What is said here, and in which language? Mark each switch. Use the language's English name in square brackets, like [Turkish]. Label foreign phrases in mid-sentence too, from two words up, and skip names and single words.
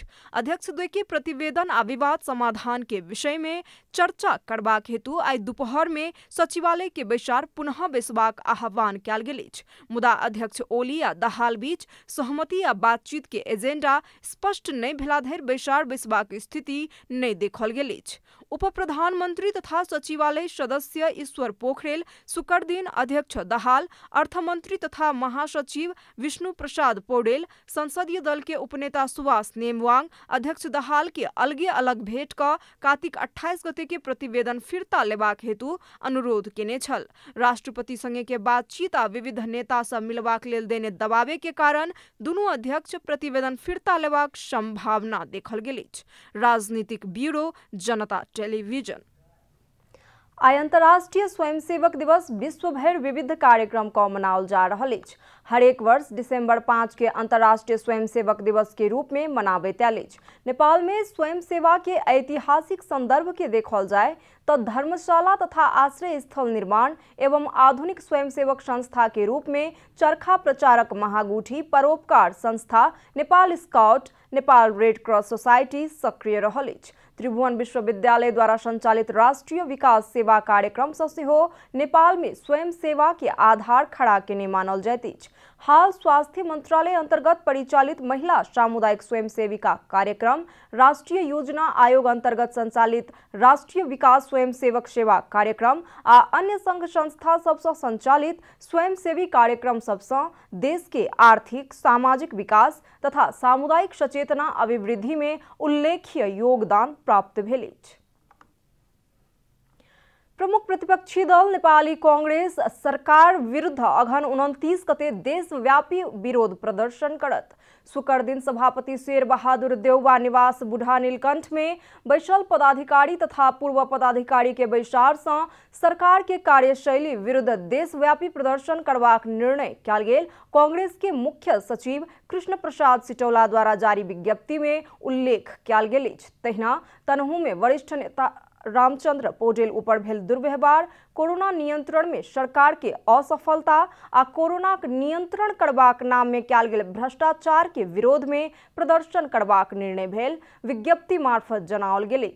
[Maithili] अध्यक्ष द्वय के प्रतिवेदन आ विवाद समाधान के विषय में चर्चा करबाक हेतु आई दोपहर में सचिवालय के बैसार पुनः बैसबाक आह्वान कयल गेल अछि। मुदा अध्यक्ष ओली आ दाहाल बीच सहमति आ बातचीत के एजेंडा स्पष्ट नहीं भेला धरि बैसार बैसबाक स्थिति नहीं देखल गेल अछि। उप प्रधानमंत्री तथा सचिवालय सदस्य ईश्वर पोखरेल शुक्र दिन अध्यक्ष दाहाल, अर्थमंत्री तथा महासचिव विष्णु प्रसाद पौडेल, संसदीय दल के उपनेता सुभाष नेमवांग अध्यक्ष दाहाल के अलगे अलग भेंट क कार्तिक 28 गते के प्रतिवेदन फिरता लेबाक हेतु अनुरोध केने छल। राष्ट्रपति संगे के बातचीत आ विविध नेता से मिलबाक लेल देने दबावे के कारण दुनू अध्यक्ष प्रतिवेदन फिरता लेबाक संभावना देखल गेल अछि। राजनीतिक ब्यूरो, जनता टेलीविजन। आई अंतर्राष्ट्रीय स्वयंसेवक दिवस, विश्वभर विविध कार्यक्रम का मनाओल जा रहल अछि। हरेक वर्ष दिसंबर 5 के अंतर्राष्ट्रीय स्वयंसेवक दिवस के रूप में मनाबैत आयल अछि। नेपाल में स्वयं सेवा के ऐतिहासिक संदर्भ के देखल जाय तो धर्मशाला तथा आश्रय स्थल निर्माण एवं आधुनिक स्वयंसेवक संस्था के रूप में चरखा प्रचारक महागुठी, परोपकार संस्था, नेपाल स्काउट, नेपाल रेड क्रॉस सोसाइटी सक्रिय रहल अछि। त्रिभुवन विश्वविद्यालय द्वारा संचालित राष्ट्रीय विकास सेवा कार्यक्रम से नेपाल में स्वयं सेवा के आधार खड़ा केने मानल जाइत अछि। हाल स्वास्थ्य मंत्रालय अंतर्गत परिचालित महिला सामुदायिक स्वयंसेविका कार्यक्रम, राष्ट्रीय योजना आयोग अंतर्गत संचालित राष्ट्रीय विकास स्वयंसेवक सेवा कार्यक्रम आ अन्य संघ संस्था सबसे संचालित स्वयंसेवी कार्यक्रम सबसे देश के आर्थिक, सामाजिक विकास तथा सामुदायिक सचेतना अभिवृद्धि में उल्लेखनीय योगदान प्राप्त भेल अछि। प्रमुख प्रतिपक्षी दल नेपाली कांग्रेस सरकार विरुद्ध अगहन 29 गते देशव्यापी विरोध प्रदर्शन करत। शुक्र दिन सभापति शेर बहादुर देउवा निवास बुढ़ा नीलकंठ में बैसल पदाधिकारी तथा पूर्व पदाधिकारी के बैसार से सरकार के कार्यशैली विरुद्ध देशव्यापी प्रदर्शन करबाक निर्णय कयल गेल कांग्रेस के मुख्य सचिव कृष्ण प्रसाद सिटौला द्वारा जारी विज्ञप्ति में उल्लेख कयल गेल अछि। तहिना तनहू में वरिष्ठ नेता रामचंद्र पौडेल ऊपर भेल दुर्व्यवहार, कोरोना नियंत्रण में सरकार के असफलता आ कोरोना नियंत्रण करबाक नाम में कयल गेल भ्रष्टाचार के विरोध में प्रदर्शन करबाक निर्णय भेल विज्ञप्ति मार्फत जनाओल गेल अछि।